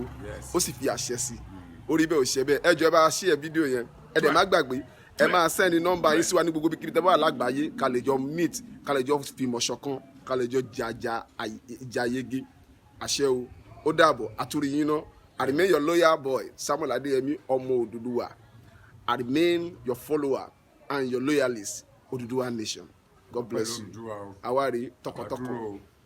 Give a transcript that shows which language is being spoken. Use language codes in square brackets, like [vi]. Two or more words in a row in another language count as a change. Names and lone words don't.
[yo] ó sì fi àṣẹ sí orí bẹ́ẹ̀ ò ṣe bẹ́ẹ̀ ẹ jọ̀ọ́ ẹ bá share fídíò yẹn ẹ dẹ̀ má gbàgbé ẹ máa sẹ́ni nọ́mbà yín sí wa ní gbogbo bíkíbi tẹ́ bá wà lágbàáyé ká lè jọ meet ká lè jọ fìmọ̀ ṣọ̀kan ká lè jọ jà yege àṣẹ o ó dàbọ̀ àtúrí yín náà [en] I remain your loyal boy [yo] Samuel Adeyemi ọmọ Oduduwa [en] I remain your follower and your loyalist Oduduwa Nation God bless you [yo] àwárí tọkàntọkàn.